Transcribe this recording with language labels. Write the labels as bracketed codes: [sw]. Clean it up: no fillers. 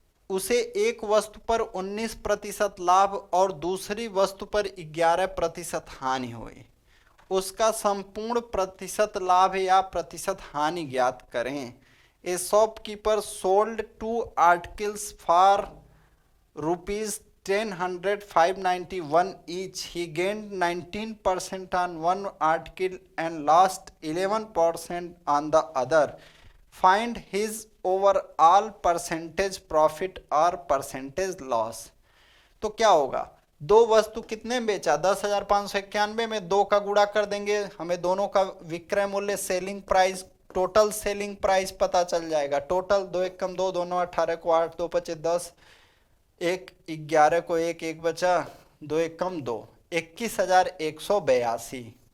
[hi] उसे एक वस्तु पर 19% लाभ और दूसरी वस्तु पर 11% हानि हुई। उसका संपूर्ण प्रतिशत लाभ या प्रतिशत हानि ज्ञात करें। [en] A shopkeeper sold 2 articles for ₹10,591 each. He gained 19% on one article and lost 11% on the other. Find his overall percentage profit or percentage loss. [hi] तो क्या होगा, दो वस्तु कितने में बेचा, 10,591 में 2 का गुणा कर देंगे, हमें दोनों का विक्रय मूल्य selling price, total selling price पता चल जाएगा। टोटल 2 1 कम 2, दोनों 18 को 8, 2 5 10, 1 11 को 1 1 बचा, 2 1 कम 2, 21,182।